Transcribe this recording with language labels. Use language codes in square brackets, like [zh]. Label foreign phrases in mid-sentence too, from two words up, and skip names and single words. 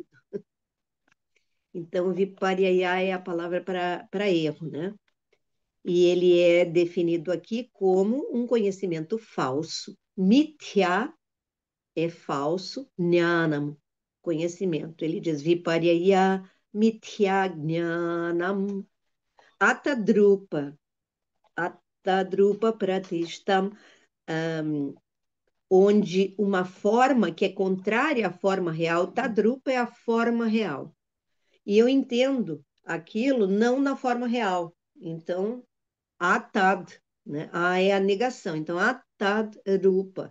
[pt] Então, Vipariyaya é a palavra para erro, né? E ele é definido aqui como um conhecimento falso. Mithya é falso, jnanam, conhecimento. Ele diz [sa] विपर्यय मिथ्या ज्ञानम् अतद्रूप, अतद्रूप प्रतिष्ठम्, [pt] onde uma forma que é contrária à forma real, tadrupa é a forma real. E eu entendo aquilo não na forma real. Então, atad, né? A é a negação. [sa] Então, अतद् रूप.